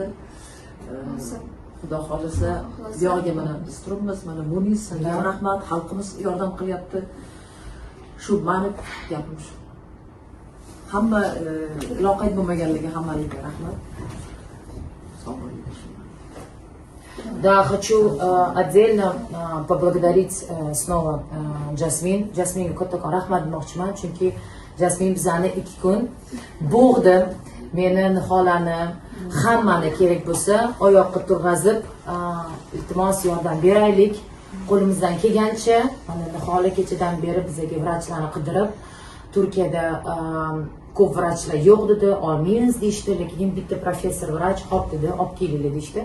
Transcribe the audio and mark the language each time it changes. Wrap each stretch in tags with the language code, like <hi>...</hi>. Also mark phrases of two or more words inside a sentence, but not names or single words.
<uz>Xudo xolasa buyog'iga mana biz turibmiz, mana Munis, senga rahmat, xalqimiz yordam qilyapti. Shu mani gapim shu. Hamma loqayd bo'lmaganligi hammaliga rahmat. Sog' bo'ling.</uz> <ru>Да, хочу отдельно поблагодарить снова Jasmin.</ru> <uz>Jasminga kattakon rahmat demoqchiman, chunki Jasmin bizani 2 kun bo'g'di. Meni, Niholani, hammani kerak bo'lsa oyoqqa turg'azib, iltimos yordam beraylik. Qo'limizdan kelgancha, mana Nihola kechadan beri bizga vrachlarni qidirib, Turkiyada ko'p vrachlar yo'q dedi, olmaymiz deyishdi, lekin bitta professor vrach hop dedi, olib kelinglar deyishdi.</uz>